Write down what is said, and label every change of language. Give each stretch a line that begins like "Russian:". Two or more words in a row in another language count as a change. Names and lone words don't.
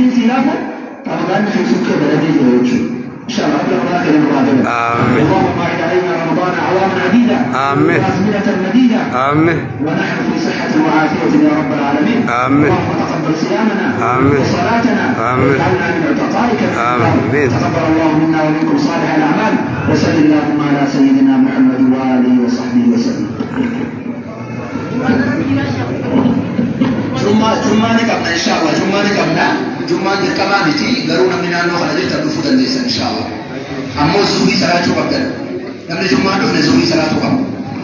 Arabic: سيلافه رمضان في سكة بلدي يوجو إن شاء الله رمضان كريم قادم اللهم بارك علينا رمضان أعواما عديدة وأزمنة مديدة ونحن في صحة وعافية يا رب العالمين اللهم تقبل صيامنا وصلاتنا واجعلنا من عتقائك تقبل الله منا ومنكم صالح الأعمال وصل اللهم على سيدنا محمد وآله وصحبه وسلم جمعة نقبنا إن شاء الله جمعة
Oromo: dirqamaa miti garuu namni naannoo kana jirtan dhufuu dandeessan inshallah ammoo zuhrii salaatuu qabdan namni jummaa dhufne zuhrii salaatuu qabu